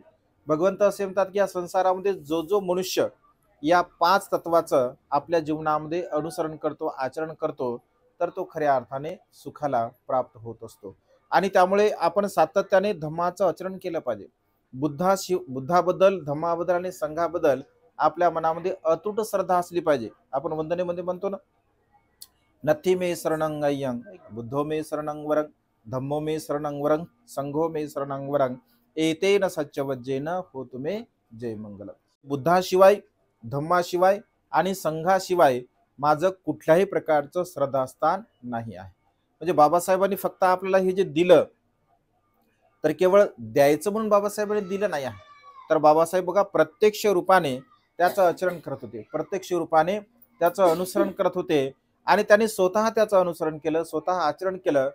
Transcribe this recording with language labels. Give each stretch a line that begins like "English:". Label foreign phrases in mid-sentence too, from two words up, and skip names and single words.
Marathi: भगवंत असे म्हणतात की या संसारामध्ये जो जो मनुष्य या 5 तत्वाचं आपल्या जीवनामध्ये अनुसरण करतो, आचरण करतो, तर तो खऱ्या अर्थाने सुखाला प्राप्त होत असतो. आणि त्यामुळे आपण सातत्याने धम्माचं आचरण केलं पाहिजे. बुद्धाबद्दल, धम्माबद्दल आणि संघाबद्दल आपल्या मनामध्ये अतूट श्रद्धा असली पाहिजे. आपण वंदनेमध्ये म्हणतो ना,
Pali: नथी मे शरणं अय्यं, बुद्धो मे शरणं वरं, धम्मो मे शरणं वरं, संघो मे शरणं वरं, एतेन सच्चवज्जेन होतु मे जय मंगल.
Marathi: बुद्धाशिवाय, धम्माशिवाय आणि संघाशिवाय माझं कुठल्याही प्रकारचं श्रद्धास्थान नाही आहे. म्हणजे बाबासाहेबांनी फक्त आपल्याला हे जे दिलं तर केवळ द्यायचं म्हणून बाबासाहेबांनी दिलं नाही आहे, तर बाबासाहेब बघा प्रत्यक्ष रूपाने त्याचं आचरण करत होते, प्रत्यक्ष रूपाने त्याचं अनुसरण करत होते आणि त्यांनी स्वतः त्याचं अनुसरण केलं, स्वतः आचरण केलं.